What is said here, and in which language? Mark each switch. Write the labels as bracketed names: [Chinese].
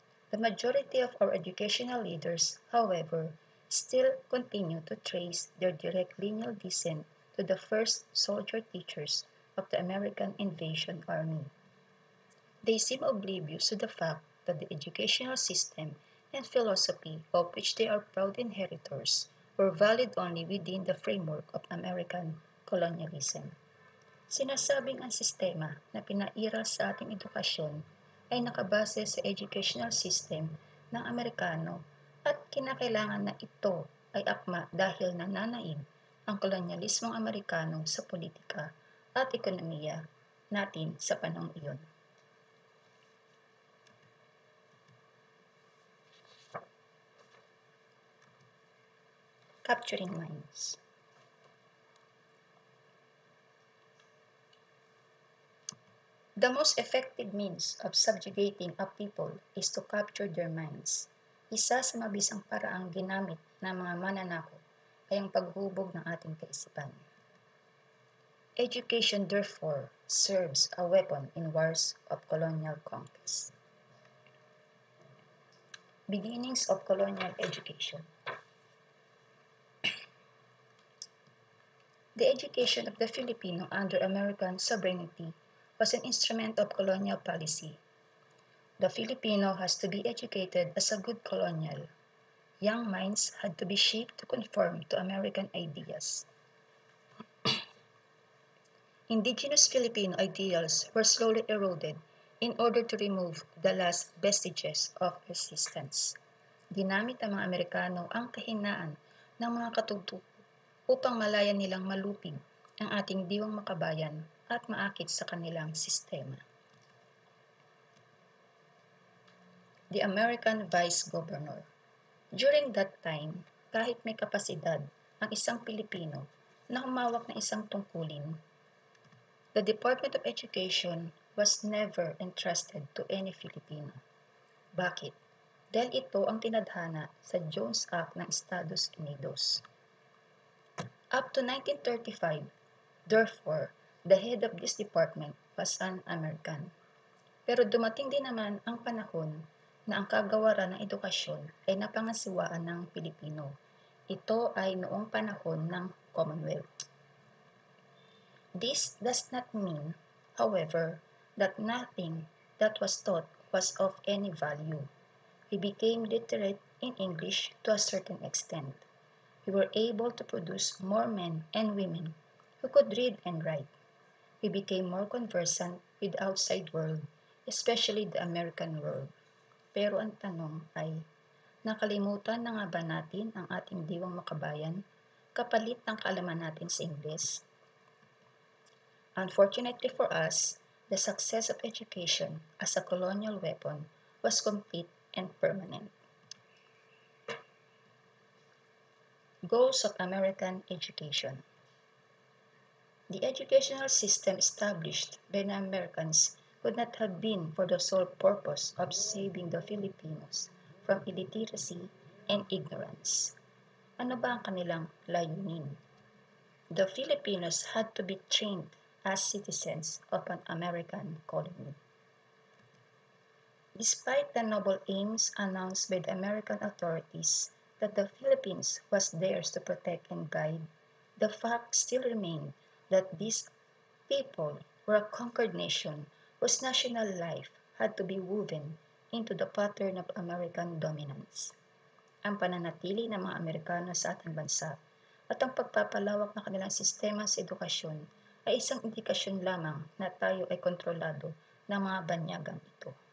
[English] The majority of our educational leaders, however, still continue to trace their direct lineal descent to the first soldier teachers of the American Invasion Army. They seem oblivious to the fact that the educational system and philosophy of which they are proud inheritors were valid only within the framework of American colonialism. [Filipino] Sinasabing ang sistema na pinairal sa ating edukasyon ay nakabase sa [English] educational system [Filipino] ng Amerikano at kinakailangan na ito ay akma dahil nananaig ang kolonyalismong Amerikano sa politika at ekonomiya natin sa panahong iyon. [English] Capturing minds. The most effective means of subjugating a people is to capture their minds. [Filipino] Isa sa mabisang paraang ginamit ng mga mananakop ay ang paghubog ng ating kaisipan. [English] Education, therefore, serves a weapon in wars of colonial conquest. Beginnings of colonial education. The education of the Filipino under American sovereignty was an instrument of colonial policy. The Filipino has to be educated as a good colonial. Young minds had to be shaped to conform to American ideas. Indigenous Filipino ideals were slowly eroded in order to remove the last vestiges of resistance. [Filipino] Ginamit ng mga Amerikano ang kahinaan ng mga katutubo upang malaya nilang malupig ang ating diwang makabayan at maakit sa kanilang sistema. [English] The American Vice Governor. During that time, [Filipino] kahit may kapasidad ang isang Pilipino na humawak ng isang tungkulin, [English] the Department of Education was never entrusted to any Filipino. [Filipino] Bakit? Dahil ito ang tinadhana sa Jones Act ng Estados Unidos. [English] Up to 1935, therefore, the head of this department was an American. [Filipino] Pero dumating din naman ang panahon na ang kagawaran ng edukasyon ay napangasiwaan ng Pilipino. Ito ay noong panahon ng Commonwealth. [English] This does not mean, however, that nothing that was taught was of any value. We became literate in English to a certain extent. We were able to produce more men and women who could read and write. We became more conversant with the outside world, especially the American world. [Filipino] Pero ang tanong ay, nakalimutan na nga ba natin ang ating diwang makabayan kapalit ng kaalaman natin sa Ingles? [English] Unfortunately for us, the success of education as a colonial weapon was complete and permanent. Goals of American education. The educational system established by the Americans could not have been for the sole purpose of saving the Filipinos from illiteracy and ignorance. [Filipino] Ano ba ang kanilang layunin? [English] The Filipinos had to be trained as citizens of an American colony. Despite the noble aims announced by the American authorities that the Philippines was theirs to protect and guide, the fact still remained that these people were a conquered nation whose national life had to be woven into the pattern of American dominance. [Filipino] Ang pananatili ng mga Amerikano sa ating bansa at ang pagpapalawak ng kanilang sistema sa edukasyon ay isang indikasyon lamang na tayo ay kontrolado ng mga banyagang ito.